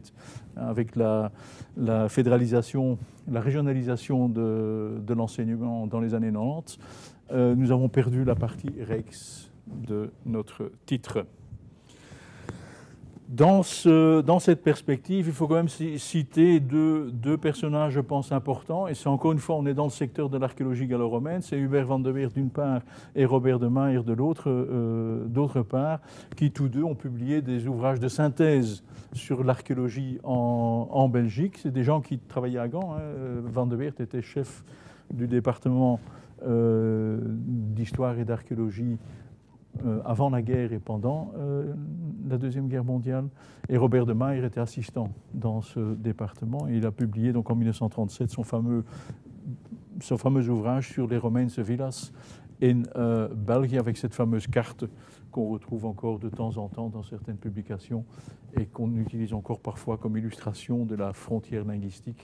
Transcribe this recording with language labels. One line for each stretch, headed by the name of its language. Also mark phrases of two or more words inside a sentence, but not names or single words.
French: Avec la fédéralisation, la régionalisation de l'enseignement dans les années 90, nous avons perdu la partie Rijks de notre titre. Dans cette perspective, il faut quand même citer deux personnages, je pense, importants. Et c'est encore une fois, on est dans le secteur de l'archéologie gallo-romaine. C'est Hubert van de Weert d'une part et Robert de Meyer de d'autre part, qui tous deux ont publié des ouvrages de synthèse sur l'archéologie en Belgique. C'est des gens qui travaillaient à Gand. Van de Weert était chef du département d'histoire et d'archéologie avant la guerre et pendant la Deuxième Guerre mondiale. Et Robert de Meyer était assistant dans ce département. Et il a publié donc en 1937 son fameux ouvrage sur les Romeinse villas in België, avec cette fameuse carte qu'on retrouve encore de temps en temps dans certaines publications et qu'on utilise encore parfois comme illustration de la frontière linguistique.